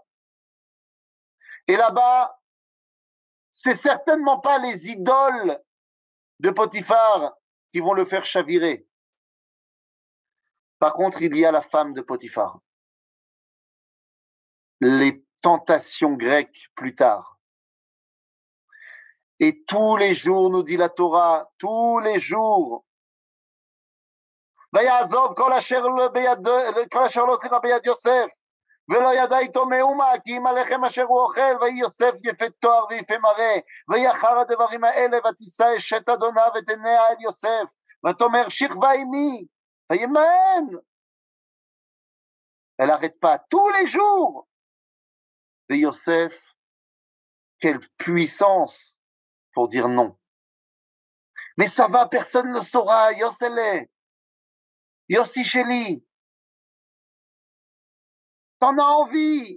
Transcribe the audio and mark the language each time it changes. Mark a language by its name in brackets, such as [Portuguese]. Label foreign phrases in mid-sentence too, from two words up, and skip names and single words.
[French] Et là-bas, c'est certainement pas les idoles de Potiphar qui vont le faire chavirer. Par contre, il y a la femme de Potiphar. Les tentations grecques plus tard. Et tous les jours, nous dit la Torah, tous les jours, [Hebrew] ויעזוב כל אשר לא סליחה ביד יוסף ולא ידע איתו מאומה כי אם הלחם אשר הוא אוכל ויהי יוסף יפה תואר ויפה מראה ויהי אחר הדברים האלה ותישא אשת אדוניו את עיניה אל יוסף ותאמר שכבה עמי וימאן. [French] Elle n'arrête pas tous les jours. Et Yosef, quelle puissance pour dire non. Mais ça va, personne ne le saura. Yossele, Yossi Sheli, t'en as envie.